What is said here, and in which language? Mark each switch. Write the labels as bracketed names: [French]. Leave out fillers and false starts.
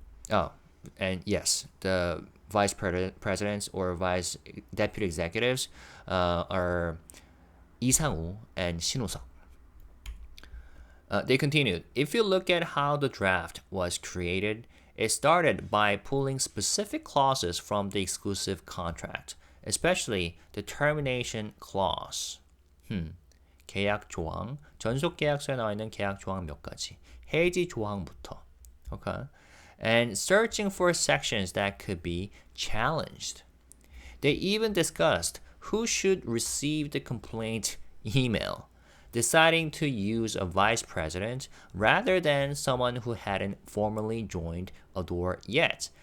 [English] Oh, and yes, the vice presidents or vice deputy executives are 이상우 and 신우석. They continued. If you look at how the draft was created, it started by pulling specific clauses from the exclusive contract, especially the termination clause. [Korean] 계약 조항, 전속 계약서에 나와 있는 계약 조항 몇 가지, 해지 조항부터. [English] Okay, and searching for sections that could be challenged. They even discussed who should receive the complaint email, deciding to use a vice president rather than someone who hadn't formally joined ADOR yet.